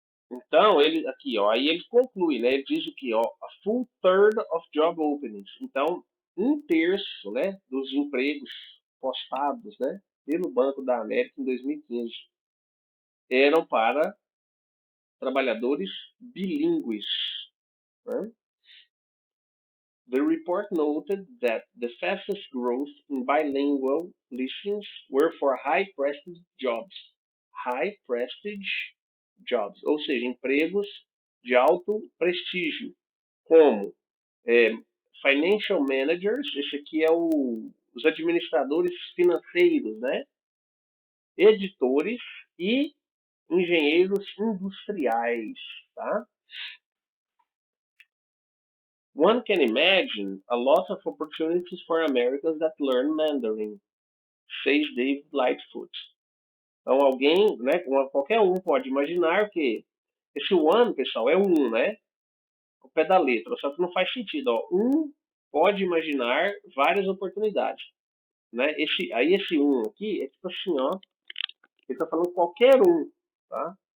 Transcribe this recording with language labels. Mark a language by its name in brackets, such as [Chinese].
[Portuguese] Então, ele aqui, ó, aí ele conclui, né? Ele diz o que, ó, [English] a full third of job openings. [Portuguese] Então, um terço, né, dos empregos postados, né, pelo Banco da América em 2015 eram para trabalhadores bilíngues, né? [English] The report noted that the fastest growth in bilingual listings were for high-prestige jobs. High-prestige jobs, [Portuguese] ou seja, empregos de alto prestígio, como [English] financial managers, [Portuguese] esse aqui é os administradores financeiros, né? Editores e engenheiros industriais, tá? [English] One can imagine a lot of opportunities for Americans that learn Mandarin, says Dave Lightfoot. [Portuguese] Então, alguém, né, qualquer um pode imaginar que esse one, pessoal, é um, né? O pé da letra, só que não faz sentido, ó. Um pode imaginar várias oportunidades, né? Esse um aqui é tipo assim, ó. Ele tá falando qualquer um, tá?